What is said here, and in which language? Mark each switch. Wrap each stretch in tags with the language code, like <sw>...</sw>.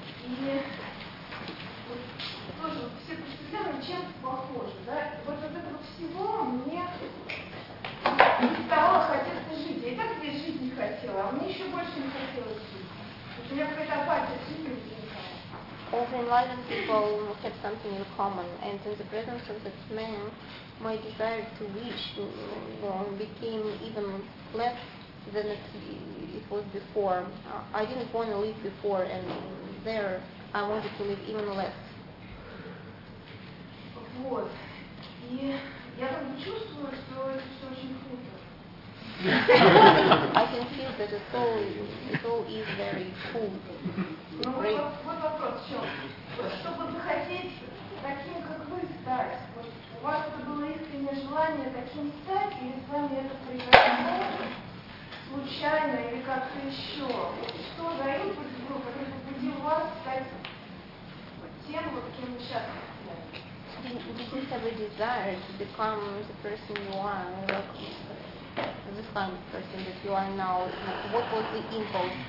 <ru>И вот тоже все просветленные чем-то похожи, да? Вот от этого всего мне не стало хотеться жить. Я и так здесь жить не хотела, а мне еще больше не хотелось жить. Вот у меня какая-то апатия в жизни возникает.</ru> <en>All the enlightened people had something in common, and in the presence of this man, my desire to reach became even less than it was before. I didn't want to live before, and there I wanted to live even less.</en> <ru>Вот. И я как бы чувствую, что это очень круто.</ru> <en>I can feel that the soul is very cool.</en> <ru>Ну вот вопрос в чем? Чтобы захотеть таким, как вы, стать, вот у вас это было искреннее желание таким стать, или с вами это произошло случайно или как-то еще? Что за импульс был, который побудил вас стать тем, вот кем сейчас?</ru> <en>Did you have a desire to become the person you are? This kind of person that you are now, what was the impulse?</en>